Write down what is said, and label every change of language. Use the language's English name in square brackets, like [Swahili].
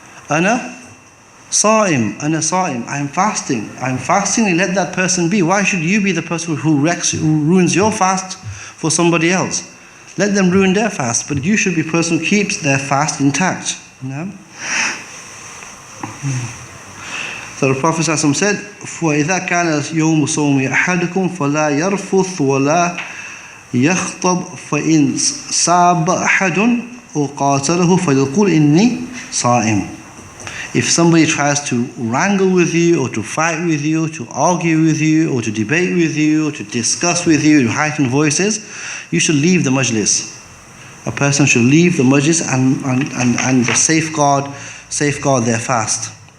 [Arabic] Ana sa'im, [English] I am fasting. I am fasting, and let that person be. Why should you be the person who ruins your fast for somebody else? Let them ruin their fast, but you should be the person who keeps their fast intact. So the Prophet ﷺ said, [Arabic] فَإِذَا كَانَ يَوْمُ صَوْمِ أَحَدُكُمْ فَلَا يَرْفُثْ وَلَا يَخْطَبْ فَإِنْ سَابَ أَحَدٌ أَوْ قَاتَلَهُ فَلْيَقُلْ إِنِّي صَائِمٌ. [English] If somebody tries to wrangle with you, or to fight with you, to argue with you, or to debate with you, or to discuss with you in heightened voices, you should leave the majlis. A person should leave the majlis and safeguard their fast.